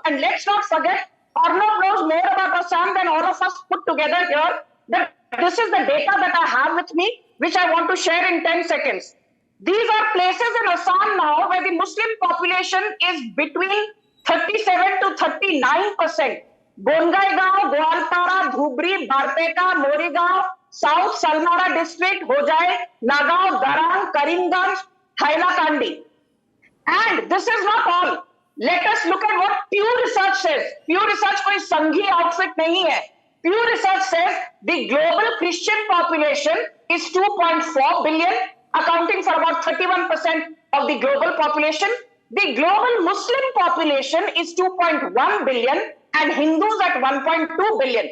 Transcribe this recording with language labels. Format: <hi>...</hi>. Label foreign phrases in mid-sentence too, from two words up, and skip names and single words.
<en>And let's not forget, Arnab knows more about Assam than all of us put together here. That this is the data that I have with me, which I want to share in 10 seconds. These are places in Assam now where the Muslim population is between 37 to 39%. Bongaigaon, Goalpara, Dhubri, Barpeta, Morigaon, South Salmara district, Hojai, Nagaon, Darang, Karimganj, Hailakandi. And this is not all. Let us look at what Pew Research says.</en> <hi>Pew Research कोई संघी outfit नहीं है.</hi> <en>Pew Research says the global Christian population is 2.4 billion, accounting for about 31% of the global population. The global Muslim population is 2.1 billion and Hindus at 1.2 billion.</en>